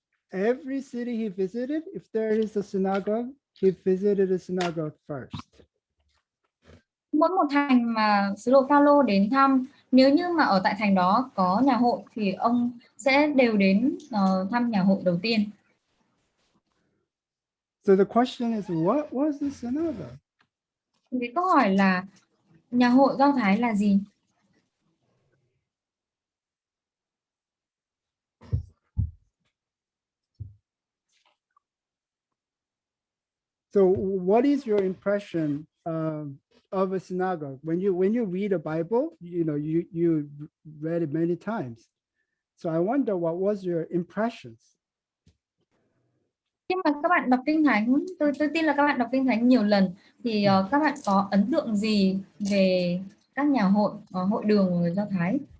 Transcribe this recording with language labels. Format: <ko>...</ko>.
<en>Every city he visited, if there is a synagogue, he visited the synagogue first.</en> <vi>Mỗi một thành mà sứ đồ Phaolô đến thăm, nếu như mà ở tại thành đó có nhà hội thì ông sẽ đều đến thăm nhà hội đầu tiên.</vi> <en>So the question is, what was the synagogue?</en> <vi>Thì câu hỏi là nhà hội Do Thái là gì?</vi> <en>So what is your impression of a synagogue when you read a Bible? You know, you read it many times. So I wonder, what was your impressions?</en> <vi>Khi mà các bạn đọc Kinh Thánh, tôi tin là các bạn đọc Kinh Thánh nhiều lần thì các bạn có ấn tượng gì về các nhà hội, hội đường của người Do Thái?</vi>